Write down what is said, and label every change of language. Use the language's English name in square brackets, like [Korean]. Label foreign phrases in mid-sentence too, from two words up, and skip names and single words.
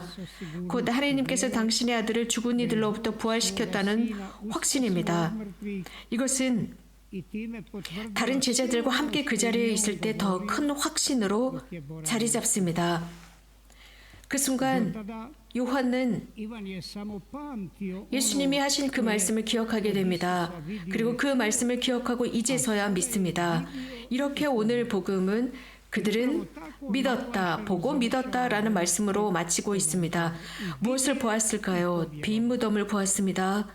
[Korean] 곧 하나님께서 당신의 아들을 죽은 이들로부터 부활시켰다는 확신입니다. 이것은 [Croatian] i time potvrdio [Korean] 다른 제자들과 함께 그 자리에 있을 때 더 큰 확신으로 자리 잡습니다. 그 순간 [Croatian] tada [Korean] 요한은 [Croatian] Ivan je samo pamtio [Korean] 예수님이 하신 그 말씀을 기억하게 됩니다. 그리고 그 말씀을 기억하고 이제서야 믿습니다. 이렇게 오늘 복음은 그들은 믿었다, 보고 믿었다라는 말씀으로 마치고 있습니다. 무엇을 보았을까요? 빈 무덤을 보았습니다.